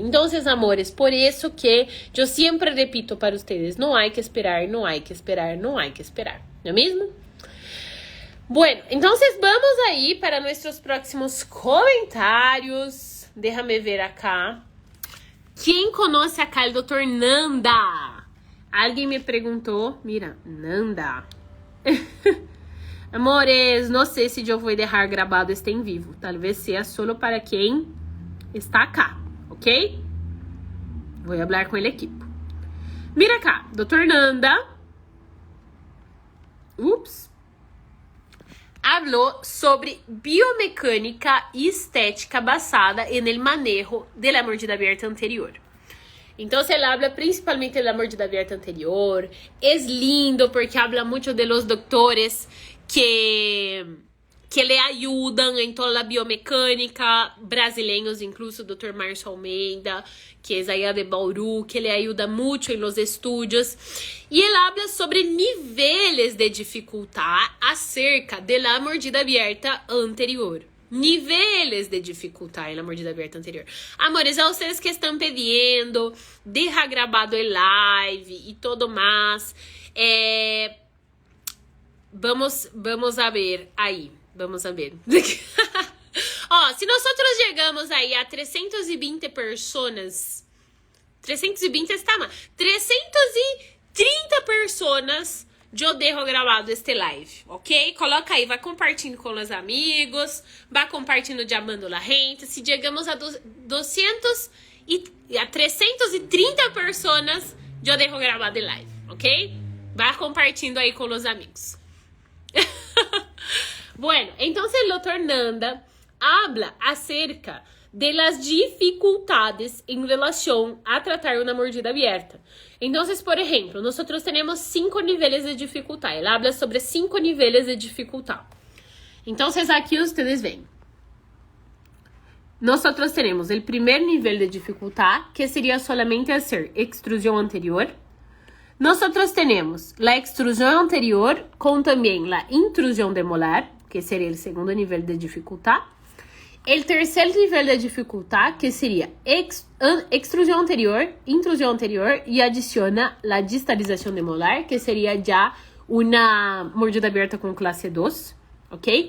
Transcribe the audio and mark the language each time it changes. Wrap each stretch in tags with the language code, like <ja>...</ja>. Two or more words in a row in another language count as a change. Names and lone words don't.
<pt>Então, amores, por isso que eu sempre repito para vocês, não há que esperar, não há que esperar, não há que esperar, não é mesmo?</pt> <es>Bueno, entonces</es> <pt>vamos aí para nossos próximos comentários.</pt> <es>Déjame ver acá.</es> <pt>Quem conhece acá o Dr. Nanda? Alguém me perguntou.</pt> <es>Mira, Nanda.</es> <pt>Amores, não sei se eu vou deixar gravado este em vivo. Talvez seja solo para quem está acá, ok? Vou falar com ele equipo.</pt> <es>Mira cá, Dr. Nanda. Ups. Habló sobre</es> <pt>biomecânica e estética</pt> <es>basada en el manejo de la mordida abierta anterior.</es> <pt>Então, ele habla principalmente da</pt> <es>mordida abierta anterior.</es> <pt>É lindo porque habla muito</pt> <es>de los doctores que le</es> <pt>ayudam em toda a biomecânica, brasileiros, incluso o Dr. Márcio Almeida, que é allá de Bauru, que le ajuda muito em los estudos. E ele habla sobre níveis de dificuldade</pt> <es>acerca de la mordida abierta anterior.</es> <pt>Níveis de dificuldade na mordida aberta anterior. Amores, a vocês que estão pedindo,</pt> <es>deja grabado el live</es> <pt>e todo mais.</pt> <es>Vamos a ver aí. Vamos a ver.</es> <pt>Ó, se nós chegamos aí a 320 pessoas, 320 está mal, 330 pessoas, eu deixo gravado este live, ok? Coloca aí, vai compartilhando com os amigos, vai compartilhando de</pt> <es>amando la gente.</es> <pt>Se chegamos a 330 pessoas, eu deixo gravado el live, ok? Vai compartilhando aí com os amigos.</pt> <es>Bueno, entonces el doctor Nanda habla acerca de las dificultades en relación a tratar una mordida abierta. Entonces, por ejemplo, nosotros tenemos 5 niveles de dificultad. Él habla sobre 5 niveles de dificultad. Entonces, aquí ustedes ven. Nosotros tenemos el primer nivel de dificultad, que sería solamente hacer extrusión anterior. Nosotros tenemos la extrusión anterior con también la intrusión de molar,</es> <pt>que seria o segundo nível de dificuldade. O terceiro nível de dificuldade, que seria extrusão anterior, intrusão anterior, e adiciona a distalização de molar, que seria já uma mordida aberta com classe 2, ok?</pt>